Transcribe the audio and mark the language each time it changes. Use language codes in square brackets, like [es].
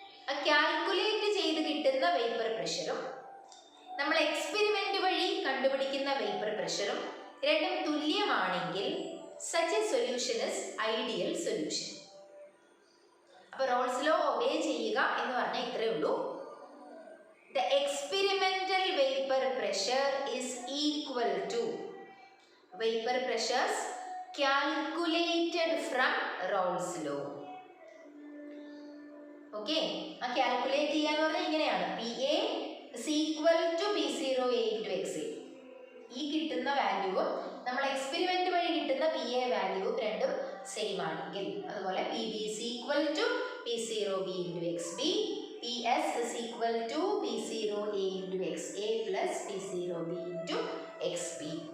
[ml] ആ കാൽക്കുലേറ്റ് ചെയ്ത് കിട്ടുന്ന വേപ്പർ പ്രഷറും നമ്മൾ എക്സ്പെരിമെൻ്റ് വഴി കണ്ടുപിടിക്കുന്ന വേപ്പർ പ്രഷറും രണ്ടും തുല്യമാണെങ്കിൽ [en] such a solution is ideal solution. [ml] അപ്പോൾ റോൾസ് ലോ ഒബേ ചെയ്യുക എന്ന് പറഞ്ഞാൽ ഇത്രയേ ഉള്ളൂ. [en] The experimental vapor pressure is equal to vapor pressures calculated from Rolls law. [ml] Okay, ആ കാൽക്കുലേറ്റ് ചെയ്യാന്ന് പറഞ്ഞാൽ ഇങ്ങനെയാണ്: [en] P A is equal to P zero A into X A. [ml] ഈ കിട്ടുന്ന വാല്യൂവും നമ്മൾ എക്സ്പെരിമെന്റ് വഴി കിട്ടുന്ന പി എ വാല്യൂവും രണ്ടും സെയിം ആണെങ്കിൽ, അതുപോലെ [en] P B is equal to P zero B into X B, P S is equal to P zero A into X A plus P zero B into X B.